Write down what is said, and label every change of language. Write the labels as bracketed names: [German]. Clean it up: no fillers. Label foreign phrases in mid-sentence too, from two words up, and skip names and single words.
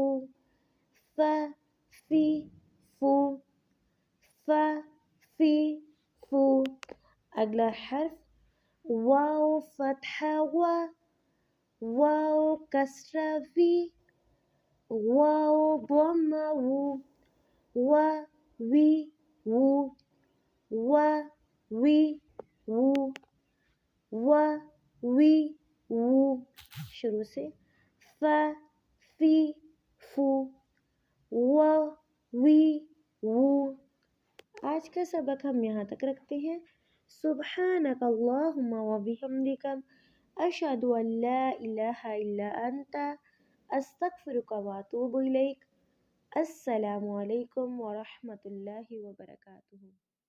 [Urdu] فا فی فو، فا فی فو. اگلا حرف واو فتحہ وا، واو کسرہ وی، واو ضمہ وو، وا وی وو، وا وی وو، وا وی وو. شروع سے فا فی فو، وا وی وو. آج کا سبق ہم یہاں تک رکھتے ہیں. [Arabic] سبحانک اللہم و بحمدک، اشہد ان لا الہ الا انت، استغفرک و اتوب الیک. السلام علیکم ورحمۃ اللہ وبرکاتہ.